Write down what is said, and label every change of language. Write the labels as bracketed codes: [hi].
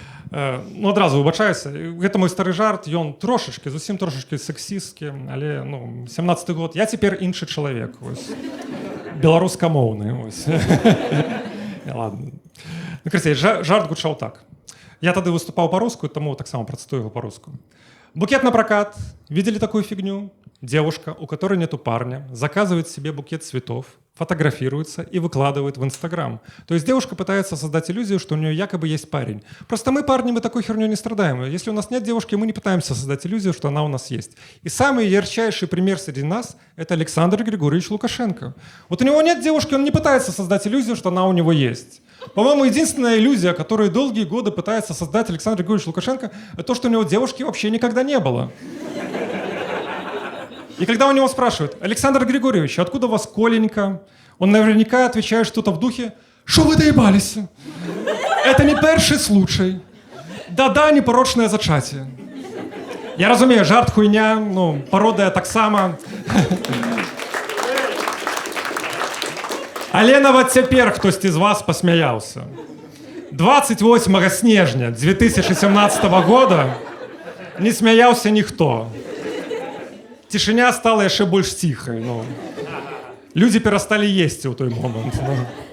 [be] Ну, адразу выбачаюся. Гэта мой стары жарт, ён трошачкі, зусім трошачкі сексісткі, але, ну, 17-й год. Я цяпер іншы чалавек, вось. Беларускамоўны, вось. Ладно. Ну, красей, жарт гучаў так. Я тады выступаў по-руску, тому таксама працытую его по-руску. [ru] Букет на прокат. Видели такую фигню? Девушка, у которой нету парня, заказывает себе букет цветов, фотографируется и выкладывает в Инстаграм. То есть девушка пытается создать иллюзию, что у нее якобы есть парень. Просто мы, парни, мы такой херней не страдаем. Если у нас нет девушки, мы не пытаемся создать иллюзию, что она у нас есть. И самый ярчайший пример среди нас – это Александр Григорьевич Лукашенко. Вот у него нет девушки, он не пытается создать иллюзию, что она у него есть. По-моему, единственная иллюзия, которую долгие годы пытается создать Александр Григорьевич Лукашенко, это то, что у него девушки вообще никогда не было. И когда у него спрашивают: Александр Григорьевич, откуда у вас Коленька? Он наверняка отвечает что-то в духе: «Шо вы доебались? Это не перший случай. Да-да, непорочное зачатие». [be] Я разумею, жарт хуйня, ну, пародия таксама. Але нават цяпер хтосьці з вас посмяяўся. 28 снежня 2017 года не смяяўся ніхто. Цішыня стала яшчэ больш ціхай. Ну. Людзі перасталі есці ў той момант. Ну.